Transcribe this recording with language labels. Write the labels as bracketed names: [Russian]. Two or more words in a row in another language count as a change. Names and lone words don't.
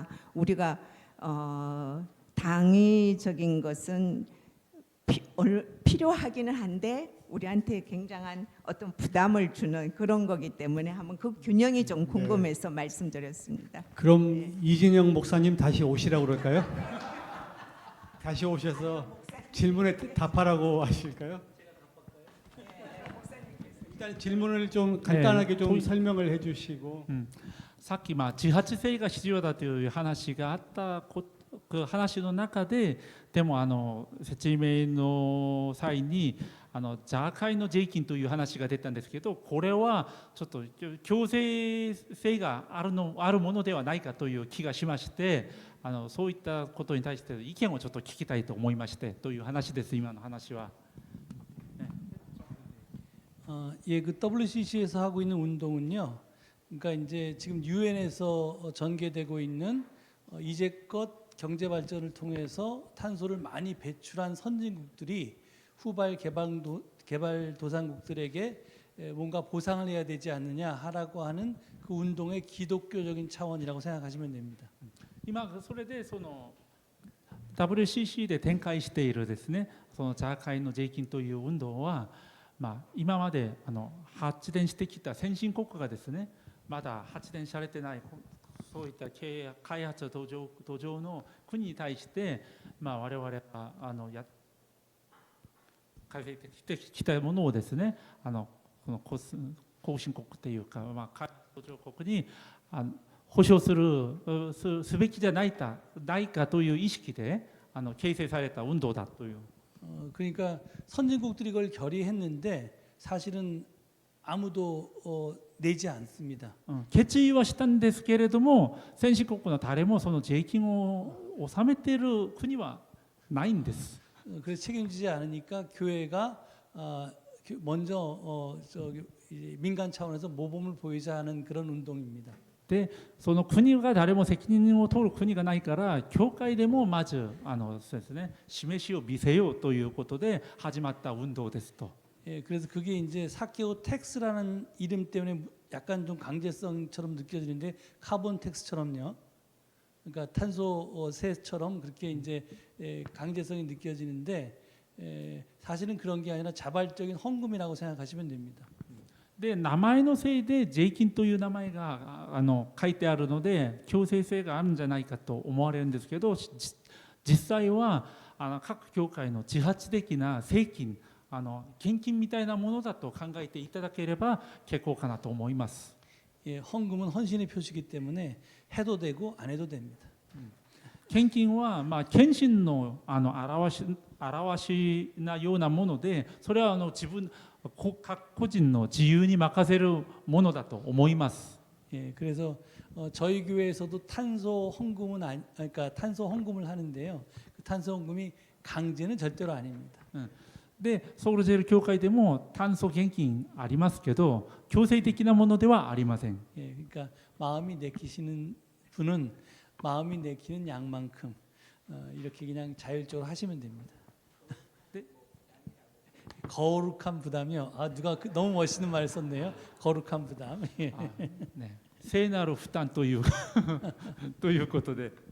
[Korean] 우리가 당위적인 것은 필요하기는 한데 우리한테 굉장한 어떤 부담을 주는 그런 거기 때문에 한번 그 균형이 좀 궁금해서 말씀드렸습니다. 그럼 이진영 목사님 다시 오시라고 그럴까요? 다시 오셔서 질문에 답하라고 하실까요? 일단 질문을 좀 간단하게 좀 설명을 해주시고. [Japanese] さっき自発性が必要だという話があった話の中ででも説明の際にジャーカイの税金という話が出たんですけど、これはちょっと強制性があるものではないかという気がしまして、そういったことに対して意見をちょっと聞きたいと思いましてという話です。今の話は。 [Korean] 예, 그 WCC에서 하고 있는 운동은요. 그러니까 이제 지금 유엔에서 전개되고 있는 이제껏 경제 발전을 통해서 탄소를 많이 배출한 선진국들이 후발 개발도상국들에게 뭔가 보상을 해야 되지 않느냐라고 하는 그 운동의 기독교적인 차원이라고 생각하시면 됩니다. [Japanese] 今それでその WCC で展開しているですね、そのジャーカイの税金という運動は、今まで発電してきた先進国がですね、まだ発電されてないそういった開発途上の国に対して、我々が開発してきたものをですね、この後進国というか、開発途上国に保障すべきじゃないかという意識で形成された運動だという。 [Korean] 그러니까 선진국들이 그걸 결의했는데 사실은 아무도 내지 않습니다. [Japanese] 決意はしたんですけれども、先進国の誰もその税金を納めている国はないんです。 [Korean] 그래서 책임지지 않으니까 교회가 먼저 민간 차원에서 모범을 보이자 하는 그런 운동입니다. [Japanese] でその国が誰も責任を取る国がないから、教会でもまずそうですね、示しを見せようということで始まった運動ですと。 [Korean] 예, 그래서 그게 이제 사케오 텍스라는 이름 때문에 약간 좀 강제성처럼 느껴지는데 카본 텍스처럼요. 그러니까 탄소세처럼 그렇게 이제 강제성이 느껴지는데 사실은 그런 게 아니라 자발적인 헌금이라고 생각하시면 됩니다. [Japanese] で名前のせいで税金という名前が書いてあるので強制性があるんじゃないかと思われるんですけど、実際は各教会の自発的な税金献金みたいなものだと考えていただければ結構かなと思います。 [Korean] 예, 헌금은 헌신의 표시이기 때문에 해도 되고 안 해도 됩니다. [Japanese] 献金は献身の表しなようなもので、それは自分各個人の自由に任せるものだと思います。 [Korean] 예, 그래서 저희 교회에서도 탄소 헌금은 그러니까 탄소 헌금을 하는데요. 그 탄소 헌금이 강제는 절대로 아닙니다. [Japanese] でソウルジェル教会でも炭素献金ありますけど、強制的なものではありません。 [Korean] 예, 그러니까 마음이 내키시는 분은 마음이 내키는 양만큼 이렇게 그냥 자율적으로 하시면 됩니다. 네? 거룩한 부담이요. 누가 너무 멋있는 말을 썼네요. 거룩한 부담. 예. [Japanese] ね、聖なる負担というということで。